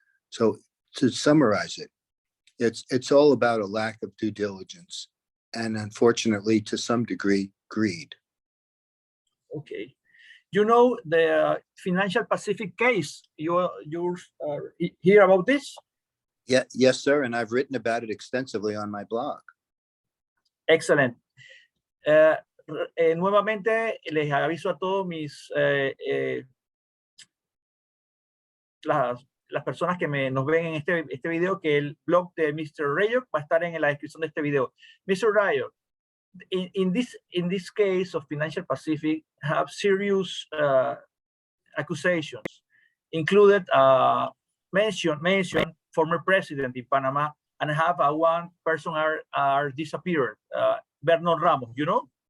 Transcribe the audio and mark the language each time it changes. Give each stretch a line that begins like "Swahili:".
English: So to summarize it, it's all about a lack of due diligence and unfortunately, to some degree, greed. Okay. You know the Financial Pacific case. You hear about this? Yeah, yes, sir. And I've written about it extensively on my blog. Excellent.
Spanish: Nuevamente les aviso a todos mis las personas que nos ven en este video que el blog de Mr. Rijock va a estar en la descripción de este video.
English: Mr. Rijock, in this case of Financial Pacific, have serious accusations, included mention former president in Panama, and have one person are disappeared, Bernard Ramos, you know?